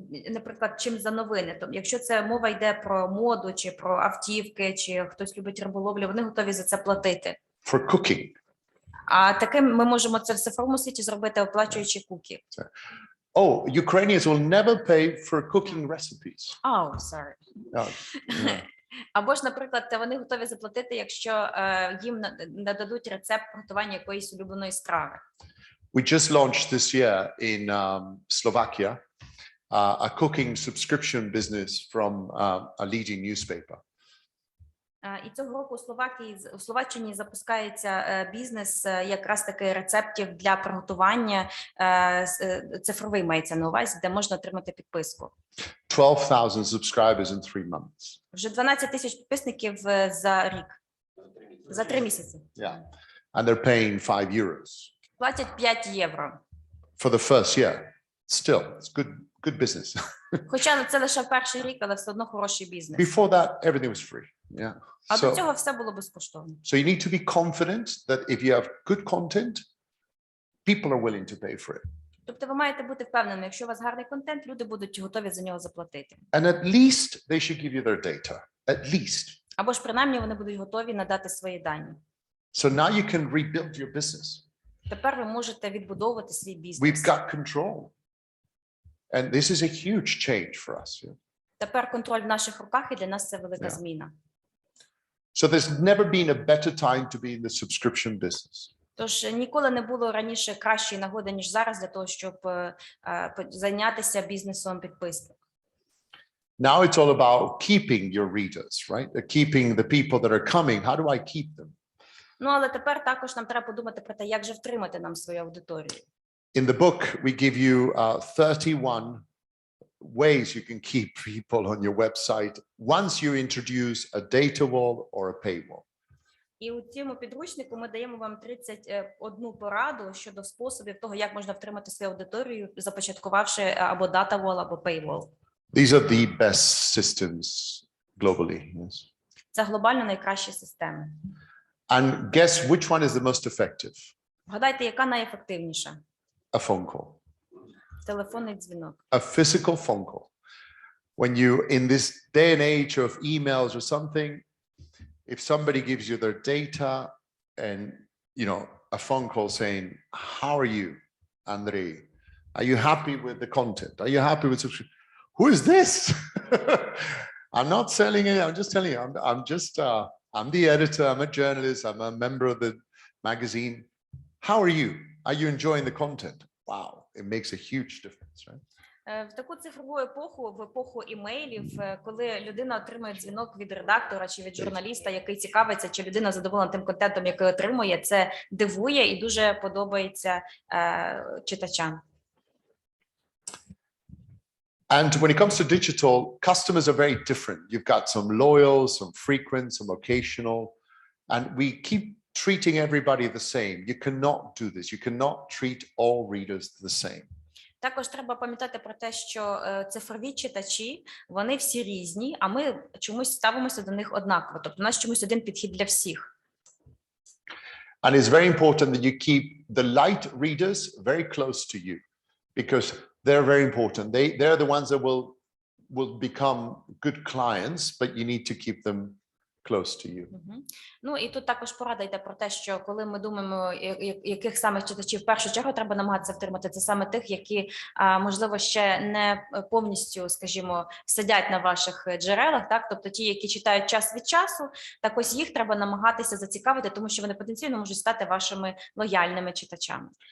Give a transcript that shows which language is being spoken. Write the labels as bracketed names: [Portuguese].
[Ukrainian] Наприклад, чим за новини. Тобто, якщо це мова йде про моду, чи про автівки, чи хтось любить риболовлю, вони готові за це платити. [English] For cooking. [Ukrainian] А таким ми можемо це в цифровому світі зробити, оплачуючи куки. [English] Oh, Ukrainians will never pay for cooking recipes. Oh, sorry. [Ukrainian] Або ж, наприклад, вони готові заплатити, якщо їм нададуть рецепт приготування якоїсь улюбленої страви. [English] We just launched this year in Slovakia a cooking subscription business from a leading newspaper. [Ukrainian] І цього року у Словаччині запускається бізнес якраз таки рецептів для приготування, цифровий мається на увазі, де можна отримати підписку. [English] 12,000 subscribers in 3 months. [Ukrainian] Вже 12 тисяч підписників за рік, за 3 місяці. [English] Yeah, and they're paying €5 [Ukrainian] Платять 5 євро. [English] for the first year. Still, it's good business. [Ukrainian] Хоча це лише перший рік, але все одно хороший бізнес. [English] Before that, everything was free. Yeah. [Ukrainian] А до цього все було безкоштовно. [English] So you need to be confident that if you have good content, people are willing to pay for it. [Ukrainian] Тобто ви маєте бути впевненими, якщо у вас гарний контент, люди будуть готові за нього заплатити. [English] And at least they should give you their data. At least. [Ukrainian] Або ж принаймні вони будуть готові надати свої дані. [English] So now you can rebuild your business. [Ukrainian] Тепер ви можете відбудовувати свій бізнес. [English] We've got control. And this is a huge change for us. Yeah? [Ukrainian] Тепер контроль в наших руках, і для нас це велика зміна. [English] So there's never been a better time to be in the subscription business. [Ukrainian] Тож ніколи не було раніше кращої нагоди, ніж зараз, для того, щоб зайнятися бізнесом підписок. [English] Now it's all about keeping your readers, right? Keeping the people that are coming. How do I keep them? [Ukrainian] Ну, але тепер також нам треба подумати про те, як же втримати нам свою аудиторію. [English] In the book, we give you 31 ways you can keep people on your website once you introduce a data wall or a paywall. [Ukrainian] І у цьому підручнику ми даємо вам 31 пораду щодо способів того, як можна втримати свою аудиторію, започаткувавши або data wall, або paywall. [English] These are the best systems globally. Yes. [Ukrainian] Це глобально найкращі системи. [English] And guess which one is the most effective? [Ukrainian] Вгадайте, яка найефективніша? [English] A phone call. [Ukrainian] Телефонний дзвінок. [English] A physical phone call. When you, in this day and age of emails or something, if somebody gives you their data and, you know, a phone call saying, how are you, Andrei? Are you happy with the content? Are you happy with subscription? Who is this? I'm not selling it. I'm just telling you, I'm the editor. I'm a journalist. I'm a member of the magazine. How are you? Are you enjoying the content? Wow, it makes a huge difference, right? [Ukrainian] В таку цифрову епоху, в епоху імейлів, коли людина отримує дзвінок від редактора чи від журналіста, який цікавиться, чи людина задоволена тим контентом, який отримує, це дивує і дуже подобається читачам. [English] And when it comes to digital, customers are very different. You've got some loyal, some frequent, some occasional, and we keep treating everybody the same. You cannot do this. You cannot treat all readers the same. [Ukrainian] Також треба пам'ятати про те, що цифрові читачі, вони всі різні, а ми чомусь ставимося до них однаково. Тобто у нас чомусь один підхід для всіх. [English] And it's very important that you keep the light readers very close to you, because they're very important. They're the ones that will become good clients, but you need to keep them close to you. [Ukrainian] Ну і тут також порада йде про те, що коли ми думаємо, яких саме читачів в першу чергу треба намагатися втримати, це саме тих, які, можливо, ще не повністю, скажімо, сидять на ваших джерелах, так? Тобто ті, які читають час від часу, так ось їх треба намагатися зацікавити, тому що вони потенційно можуть стати вашими лояльними читачами.